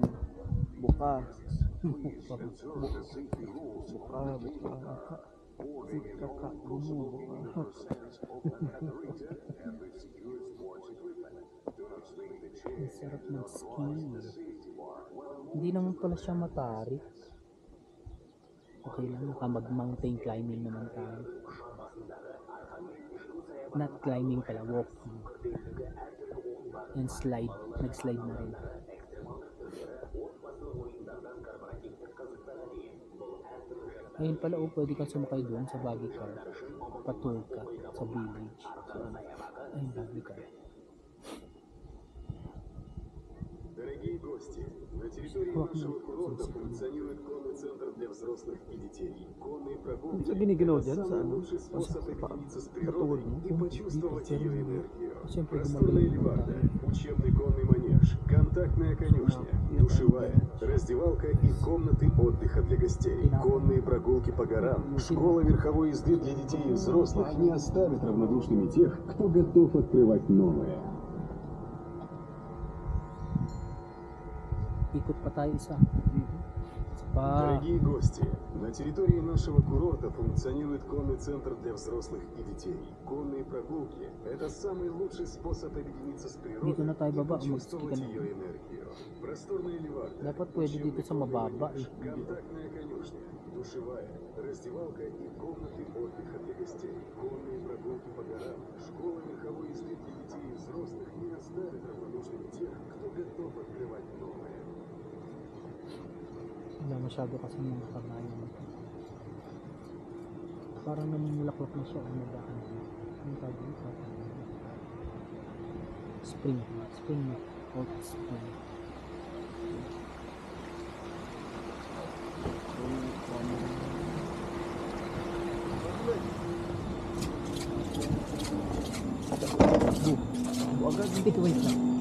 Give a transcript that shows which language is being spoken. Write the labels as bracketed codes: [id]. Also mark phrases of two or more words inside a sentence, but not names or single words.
[tl] Buka. Buka. Sikaka. Buka. Ang sarap mag-ski. Hindi naman pala siya matarik. Okay lang, mag- [en] mountain climbing [tl] naman tayo. [en] Not climbing [tl] pala, walking. [en] And slide, [tl] nag-slide na rin. Ayun pala, pwede kang sumakay doon sa [en] buggy car. [tl] Patul ka sa village. So, ayun, [en] buggy car. [ru] Дорогие гости, на территории нашего курорта функционирует конный центр для взрослых и детей. Конные прогулки – это самый лучший способ объединиться с природой и почувствовать ее энергию. Просторная ливарда, учебный конный манеж, контактная конюшня, душевая, раздевалка и комнаты отдыха для гостей. Конные прогулки по горам, школа верховой езды для детей и взрослых не оставит равнодушными тех, кто готов открывать новое. [tl] Ikot pa tayo isa. [ru] Дорогие гости, на территории нашего курорта функционирует конный центр для взрослых и детей. Конные прогулки – это самый лучший способ объединиться с природой [tl] Dito na tayo [ru] и [tl] baba, [ru] почувствовать [tl] mag-ski ka na. [ru] ее энергию. Просторная ливарда, [tl] Dapat pwede dito sa mababa eh. [ru] контактная конюшня, душевая, раздевалка и комнаты отдыха для гостей. Конные прогулки по горам, школа верховой езды для детей и взрослых не оставит равнодушными тех, кто готов открывать новое. [tl] Wala masyado kasi yung kabayan. Parang namumulaklak na siya. Ano ba? Ano tawag dito? Spring. Spring. [en] Hot spring. [tl] Agad dito, wait lang.